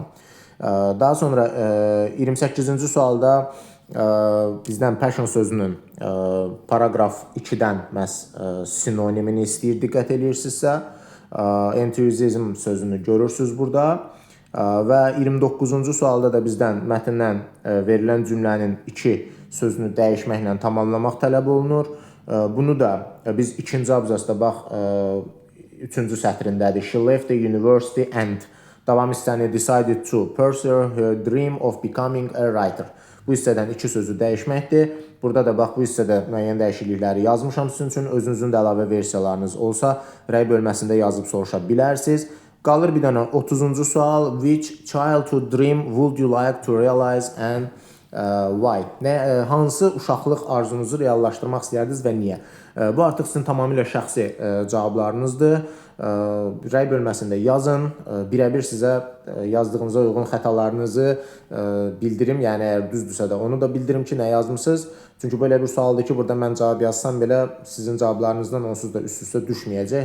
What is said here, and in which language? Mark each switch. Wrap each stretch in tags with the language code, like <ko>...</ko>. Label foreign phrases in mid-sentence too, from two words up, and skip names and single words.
<az>Daha sonra 28-ci sualda bizdən passion sözünün paragraf 2-dən məhz sinonimini istəyir diqqət edirsinizsə, enthusiasm sözünü görürsünüz burada və 29-cu sualda da bizdən mətndən verilən cümlənin 2 sözünü dəyişməklə tamamlamaq tələb olunur. Bunu da biz ikinci abzasda bax 3-cü sətrindədir.</az> <en>She left the university and</en> <az>davam hissəni</az> <en>decided to pursue her dream of becoming a writer.</en> <az>Bu hissədən 2 sözü dəyişməkdir. Burada da bax bu hissədə müəyyən dəyişiklikləri yazmışam sizin üçün. Özünüzün də əlavə versiyalarınız olsa rəy bölməsində yazıb soruşa bilərsiniz. Qalır bir dənə 30-cu sual.</az> <en>Which childhood dream would you like to realize and why?</en> <az>Hansı uşaqlıq arzunuzu reallaşdırmaq istəyirdiniz və niyə? Bu artıq sizin tamamilə şəxsi cavablarınızdır. Rəy bölməsində yazın. Birəbir sizə yazdığınıza uyğun xətalarınızı bildirim. Yəni əgər düzdürsə də onu da bildirim ki, nə yazmısınız. Çünki belə bir sualdır ki, burada mən cavab yazsam belə sizin cavablarınızdan onsuz da üst-üstə düşməyəcək.</az>